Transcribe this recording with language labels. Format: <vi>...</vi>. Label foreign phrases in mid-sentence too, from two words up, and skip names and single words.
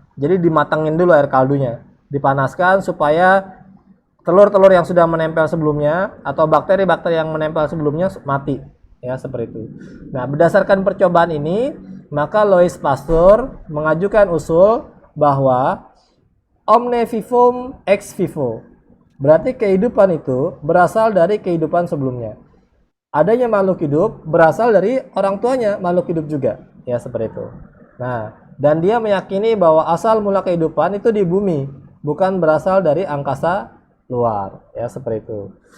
<id>Jadi dimatangin dulu air kaldunya, dipanaskan supaya telur-telur yang sudah menempel sebelumnya atau bakteri-bakteri yang menempel sebelumnya mati, ya, seperti itu. Nah, berdasarkan percobaan ini, maka Louis Pasteur mengajukan usul bahwa</id> <la>omne vivum ex vivo,</la> <id>berarti kehidupan itu berasal dari kehidupan sebelumnya. Adanya makhluk hidup berasal dari orang tuanya makhluk hidup juga, ya, seperti itu. Nah, dan dia meyakini bahwa asal mula kehidupan itu di bumi, bukan berasal dari angkasa luar, ya, seperti itu.</id>